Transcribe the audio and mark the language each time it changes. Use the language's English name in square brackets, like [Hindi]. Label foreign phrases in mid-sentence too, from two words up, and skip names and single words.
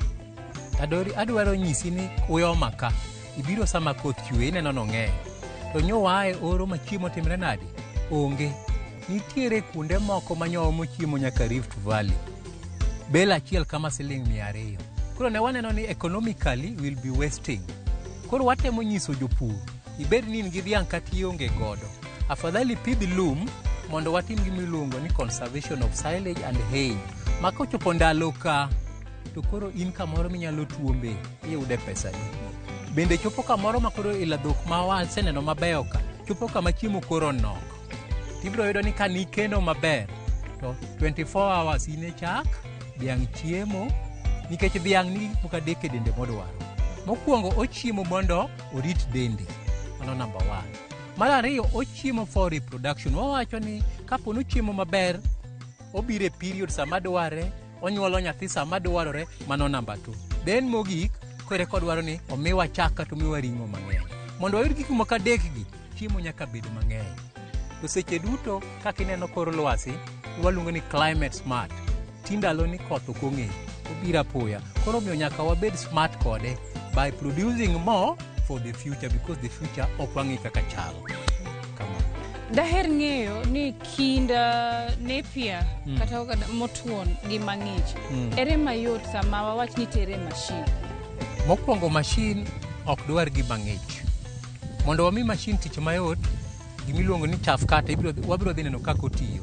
[Luo (Kenya and Tanzania)] Adwaro nyisi ni uyoma ka. Ibiro sama koth chwe ineno no ng'eny. To nyowae oro ma chiemo timre nade onge. Nitiere kuonde moko manyomo chiemo nyaka Rift Valley. Bela achiel kama $200. Koro ne waneno ni [English] economically will be wasting. [Luo (Kenya and Tanzania)] Koro watemo nyiso jopur, ibed ni in gi dhiang' kata ionge godo, afadhali pidh lum mondo watim gimiluongo ni [English] conservation of silage and hay. [Luo (Kenya and Tanzania)] Ma kochopo ndalo ka, to koro in kamoro minyalo tuombe, iyude pesa ni. Bende chopo kamoro ma koro ila dhok ma waseneno mabeyo ka, chopo kama chiemo koro nok. Tibiro yudo ni ka nikeno maber, to 24 hours ine chak, dhiang' chiemo, nikech dhiang' ni muka deke dende modwaro. Mokwongo ochiemo mondo orit dende. Ano number 1. Mar ariyo ochiemo [English] for reproduction. [Luo (Kenya and Tanzania)] Wawacho ni kapo nochiemo maber, obire period sama dware, onyuolo nyathi sama dwarore, mano number 2. Then mogik, kore kodwaro ni omiwa chak kata omiwa ring'o mang'eny. Mondo oyud gik moko adek gi, chiemo nyaka bed mang'eny. To seche duto kaka ineno kor lwasi, waluongo ni [English] climate smart. [Luo (Kenya and Tanzania)] Tindalo ni koth ok ong'e, obiro apoya. Koro miyo nyaka wabed smart kode [English] by producing more for the future, because the future [Luo (Kenya and Tanzania)] ok wang'e kaka chal. Daher ng'eyo ni kinda nepia kata motuon gi mang'ich ere mayot sama wawach ni tere mashin. Mokwongo mashin ok dwar gi mang'ich. Mondo wami mashin tich mayot, gimiluongo ni [English] chaff cutter [Luo (Kenya and Tanzania)] wabiro dhi neno kako tiyo.